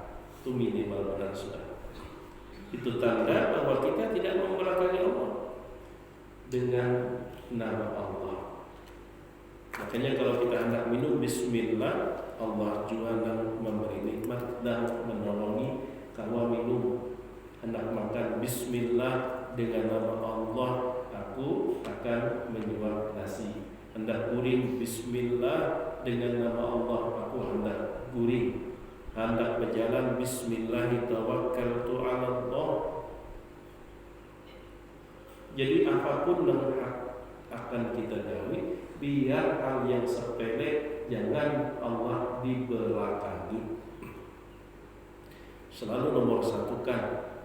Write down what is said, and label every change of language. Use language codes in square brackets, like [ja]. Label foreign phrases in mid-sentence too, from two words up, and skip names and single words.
[id] Itu minimal benar sudah. Itu tanda bahwa kita tidak membelakangi Allah dengan nama Allah. Makanya kalau kita hendak minum Bismillah, Allah juga memberi nikmat dan menolongi. Kalau minum, hendak makan Bismillah, dengan nama Allah aku akan menyuap nasi. [bjn] Hendak guring Bismillah, dengan nama Allah aku hendak guring. Hendak berjalan [ar] بسم الله توكلت على الله. [bjn] Jadi apapun yang akan kita gawi, biar hal yang sepele jangan Allah dibelakangi. [id] Selalu nomor satukan.